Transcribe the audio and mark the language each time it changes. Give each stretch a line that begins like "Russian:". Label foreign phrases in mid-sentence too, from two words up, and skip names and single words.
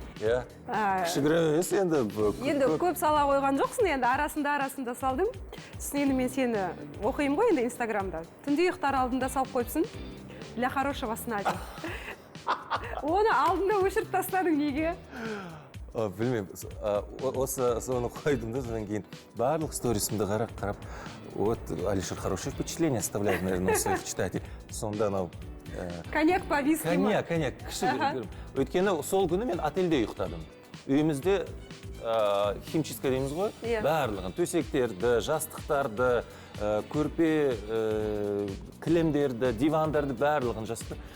Kazakh: Иә. Кішігірім емес енді. Енді көп сала қойған жоқсың, енді арасында салдым. Сосын енді мен сені оқимын ғой енді инстаграмда. Түнде ұйықтар алдында салып қойыпсың.
Russian: Для хорошего сна деп.
Kazakh: Оны алдында өшіріп тастадың неге? Білмеймін, осы соны қойдым да, содан кейін барлық сторисімді қарап,
Russian: вот Алишер хорошее впечатление оставляет, наверное, у своих читателей.
Kazakh: Сонда анау
Russian: Коньяк по виски ма?
Kazakh: коньяк кішігірім. Өйткені сол күні мен отельде ұйықтадым. Үйімізде химчистка дейміз ғой, барлығын, төсектерді, жастықтарды, көрпе, кілемдерді, дивандарды барлығын жасты.